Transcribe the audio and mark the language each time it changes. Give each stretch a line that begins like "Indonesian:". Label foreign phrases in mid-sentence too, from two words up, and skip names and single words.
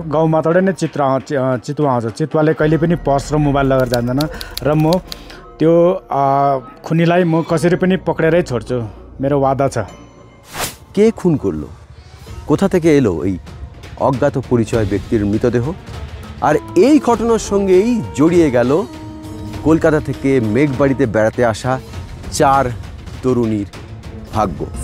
Nepali: गाउँमाबाट नै चितुवा आउँछ। चितुवाले कहिले पनि पर्स र मोबाइल लगेर जान्दैन, र म त्यो खुनीलाई म कसरी पनि पक्रेरै छोड्छु, मेरो वादा छ।
Bangla: কে খুন করলো? কোথা থেকে এলো এই অজ্ঞাত পরিচয় ব্যক্তির মৃতদেহ? আর এই ঘটনার সঙ্গেই জড়িয়ে গেল কলকাতা থেকে মেঘবাড়িতে বেড়াতে আসা 4 তরুণীর ভাগ্য।